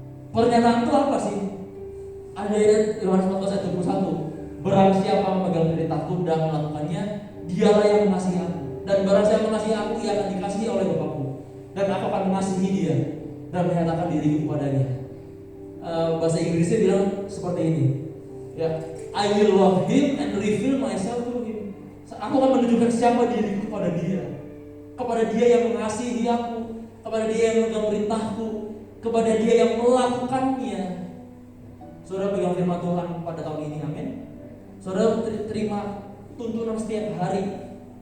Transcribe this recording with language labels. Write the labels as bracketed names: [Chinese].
[Indonesian] Pernyataan itu apa sih? Ada Yohanes 14 ayat 21. Barang siapa memegang perintahku dan melakukannya, dialah yang mengasihi aku. Dan barang siapa mengasihi aku, ia akan dikasihi oleh Bapakku. Dan aku akan mengasihi dia dan menyatakan diriku kepadanya. Bahasa Inggrisnya bilang seperti ini. Ya, [English] I will love him and reveal myself to him. [Indonesian] Aku akan menunjukkan siapa diriku kepada dia. Kepada dia yang mengasihi aku, kepada dia yang memegang perintahku, kepada dia yang melakukannya. Saudara pegang firman Tuhan pada tahun ini, amin. Saudara terima tuntunan setiap hari.